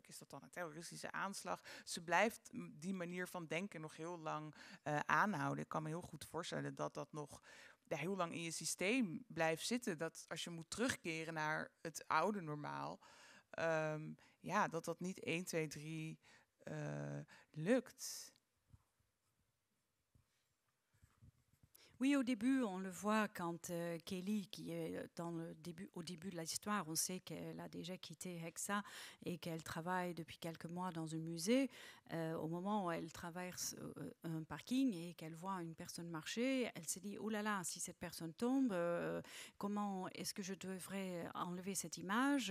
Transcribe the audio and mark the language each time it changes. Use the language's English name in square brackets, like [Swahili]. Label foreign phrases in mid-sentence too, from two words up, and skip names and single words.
[Dutch] Is dat dan een terroristische aanslag? Ze blijft die manier van denken nog heel lang aanhouden. Ik kan me heel goed voorstellen dat dat nog heel lang in je systeem blijft zitten. Dat als je moet terugkeren naar het oude normaal, dat niet 1, 2, 3 lukt. [French] Oui, au début, on le voit quand Kaylee, qui est au début de l'histoire, on sait qu'elle a déjà quitté Hexa et qu'elle travaille depuis quelques mois dans un musée. Au moment où elle traverse un parking et qu'elle voit une personne marcher, elle se dit « Oh là là, si cette personne tombe, comment est-ce que je devrais enlever cette image?